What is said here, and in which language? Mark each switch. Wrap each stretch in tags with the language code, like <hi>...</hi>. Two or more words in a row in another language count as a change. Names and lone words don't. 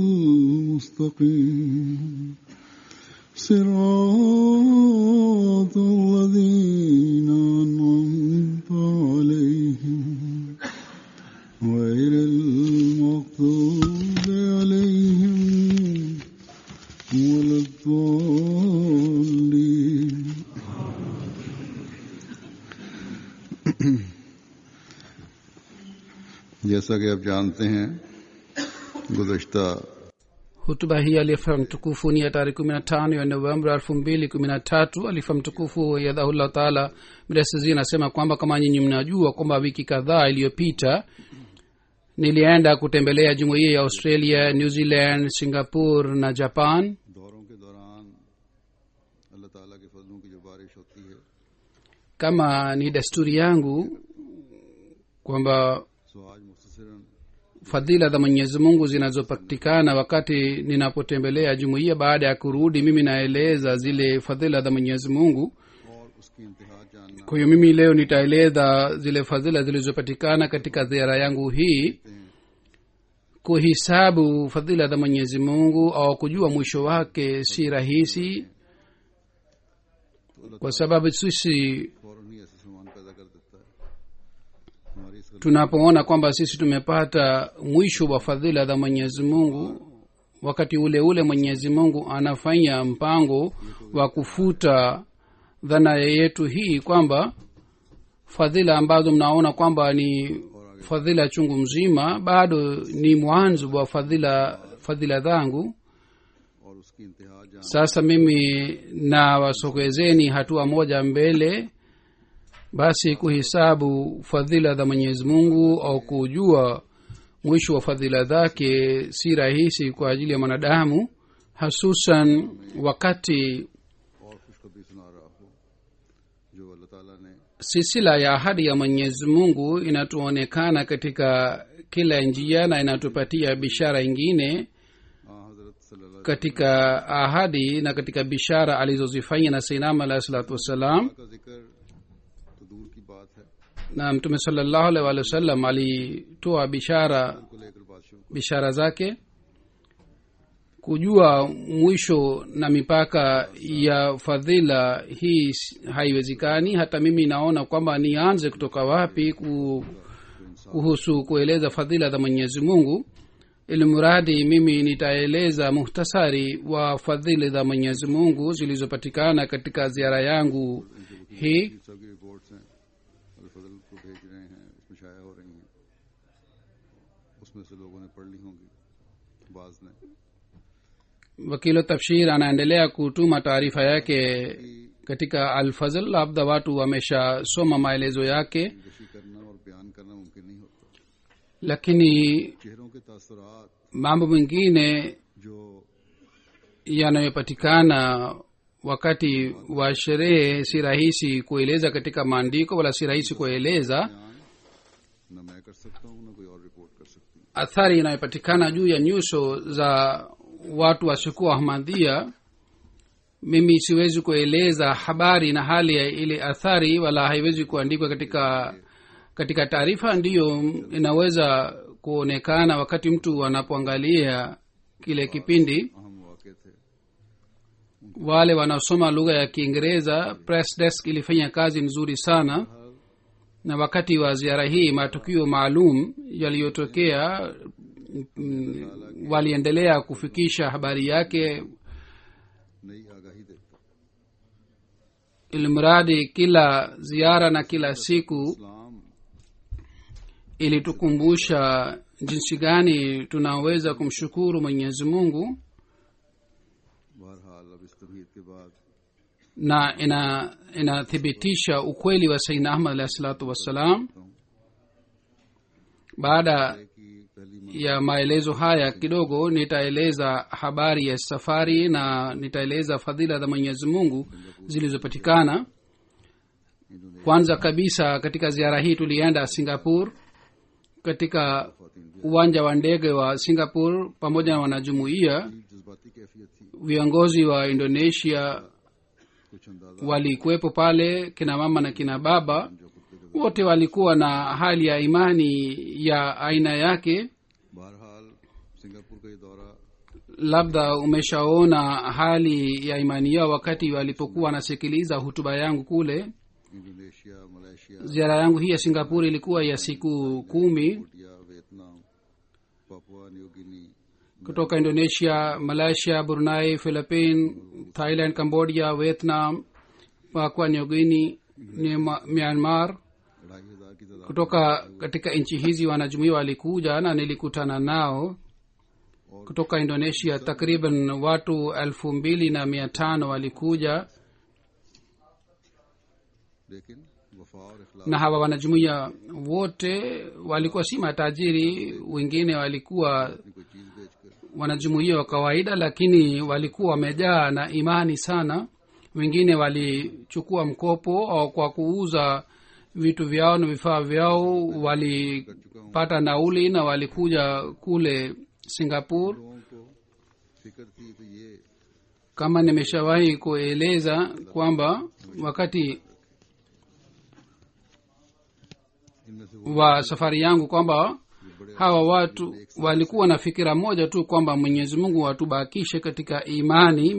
<ar>المستقيم صراط الذين أنعمت عليهم غير المغضوب عليهم ولا الضالين.</ar> <ur>جیسا کہ آپ جانتے ہیں گزشتہ</ur> <sw>hutuba hii alifa mtukufu ni ya tarehe 15 ya Novemba 2013. alifa mtukufu yadhahullah taala mdasizi anasema kwamba kama nyinyi mnajua kwamba wiki kadhaa iliyopita nilienda kutembelea jumuiya ya Australia, New Zealand, Singapore na Japan.</sw> <ur>دوروں کے دوران اللہ تعالیٰ کے فضلوں کی جو بارش ہوتی ہے</ur> <sw>Kama ni desturi yangu kwamba</sw> <ur>سو آج مختصراً</ur> <sw>fadhila za Mwenyezi Mungu zinazopatikana wakati ninapotembelea jumuiya, baada ya kurudi mimi naeleza zile fadhila za Mwenyezi Mungu.</sw> <ur>اور اس کی انتہا جاننا</ur> <sw>Kwa hiyo mimi leo nitaeleza zile fadhila zilizopatikana katika ziara yangu hii. Kuhisabu fadhila za Mwenyezi Mungu au kujua mwisho wake si rahisi, kwa sababu sisi</sw> <ur>فوراً ہی ایسے سامان پیدا کر دیتا ہے. ہماری اس</ur> <sw>tunapoona kwamba sisi tumepata mwisho wa fadhila za Mwenyezi Mungu, wakati ule ule Mwenyezi Mungu anafanya mpango wa kufuta dhana yetu hii kwamba fadhila ambazo mnaona kwamba ni fadhila chungu mzima bado ni mwanzo wa fadhila zangu.</sw> <ur>اور اس کی انتہا جان</ur> <sw>Sasa mimi na wasogezeni hatua moja mbele. Basi kuhisabu fadhila za Mwenyezi Mungu au kujua mwisho wa fadhila zake si rahisi kwa ajili ya mwanadamu, hasusan wakati</sw> <ur>اور خوشخبری سنا رہا ہو جو اللہ تعالیٰ نے</ur> <sw>silsila ya ahadi ya Mwenyezi Mungu inatuonekana katika kila njia na inatupatia bishara ingine</sw> <ur>حضرت صلی اللہ</ur> <sw>katika ahadi na katika bishara alizozifanya na Sayyidina</sw> <ar>عليه الصلاة والسلام.</ar> <ur>کا ذکر تو دور کی بات ہے</ur> <sw>Na Mtume</sw> <ar>صلى الله عليه وسلم</ar> <sw>alitoa bishara</sw> <ur>کو لے کر بادشاہ</ur> <sw>bishara zake. Kujua mwisho na mipaka ya fadhila hii haiwezekani. Hata mimi naona kwamba nianze kutoka wapi kuhusu kueleza fadhila za Mwenyezi Mungu. Ili mradi mimi nitaeleza muhtasari wa fadhila za Mwenyezi Mungu zilizopatikana katika ziara yangu hii.</sw> <ur>سب کی رپورٹس ہیں الفضل کو بھیج رہے ہیں، اس میں شائع ہو رہی ہیں، اس میں سے لوگوں نے پڑھ لی ہوں گی بعض نے.</ur> <sw>Wakilo Tafshir anaendelea kutuma taarifa yake katika Al-Fazl. Labda watu wameshasoma maelezo yake,</sw> <ur>نشی کرنا اور بیان کرنا ممکن نہیں ہوتا.</ur> <sw>lakini</sw> <ur>چہروں کے تاثرات</ur> <sw>mambo mengine जो yanayopatikana wakati wa sherehe si rahisi kueleza katika maandiko, wala si rahisi kueleza.</sw> <ur>نہ میں کر سکتا ہوں نہ کوئی اور رپورٹ کر سکتی ہے.</ur> <sw>Athari inayopatikana juu ya nyuso za watu wasiokuwa Ahmadhia, mimi siwezi kueleza habari na hali ya ile athari, wala haiwezi kuandikwa katika taarifa. Ndiyo inaweza kuonekana wakati mtu anapoangalia kile kipindi.</sw> <ur>اہم واقعے تھے.</ur> <sw>Wale wanaosoma lugha ya Kiingereza,</sw> <en>press desk</en> <sw>ilifanya kazi nzuri sana, na wakati wa ziara hii matukio maalum yaliyotokea waliendelea kufikisha habari yake,</sw> <ur>نئی آگاہی دیتا.</ur> <sw>ilimradi kila ziara na kila siku इस्लाम ilitukumbusha jinsi gani tunaweza kumshukuru Mwenyezi Mungu,</sw> <ur>بہرحال اب اس طبیعت کے بعد</ur> <sw>na inathibitisha ukweli wa Sayyidina Ahmad</sw> <ar>عليه الصلاة والسلام.</ar> <sw>Baada</sw> <ur>کی پہلی</ur> <sw>ya maelezo haya kidogo nitaeleza habari ya safari na nitaeleza fadhila za Mwenyezi Mungu zilizopatikana. Kwanza kabisa katika ziara hii tulienda Singapore. katika uwanja wa ndege wa singapore pamoja na wanajumuiya.</sw> <ur>جذباتی کیفیت تھی,</ur> <sw>Viongozi wa indonesia</sw> <ur>کچھ اندازہ</ur> <sw>walikuwepo pale, kina mama na kina baba wote walikuwa na hali ya imani ya aina yake.</sw> <ur>بہرحال سنگاپور کا یہ دورہ</ur> <sw>Labda umeshaona hali ya imani yao wakati walipokuwa wanasikiliza hutuba yangu kule. इंडोनेशिया, मलेशिया, Ziara yangu hii ya singapore ilikuwa ya siku 10 कोटिया, वियतनाम, पापुआ न्यू गिनी, kutoka indonesia, malaysia, brunei, philippines, thailand, cambodia, vietnam, papua new guinea, myanmar.</sw> <ur>2,500 کی تعداد</ur> <sw>Kutoka katika nchi hizi wanajumuiya walikuja na nilikutana nao. Kutoka indonesia takriban watu 2,500 walikuja,</sw> <ur>لیکن وفا اور اخلاص</ur> <sw>na hawa wanajumuiya wote walikuwa si matajiri, wengine walikuwa</sw> <ur>کی کوئی چیز بیچ کر</ur> <sw>wanajumuiya wa kawaida, lakini walikuwa wamejaa na imani sana. Wengine walichukua mkopo au kwa kuuza vitu vyao na vifaa vyao walipata nauli na walikuja kule singapore.</sw> <ur>لوگوں کو فکر تھی تو یہ</ur> <sw>Kama nimeshawahi kueleza kwamba wakati</sw> <ur>ان میں سے وہ</ur> <sw>wa safari yangu kwamba hawa watu walikuwa na fikira moja tu kwamba mwenyezi mungu atubakishe katika imani.</sw>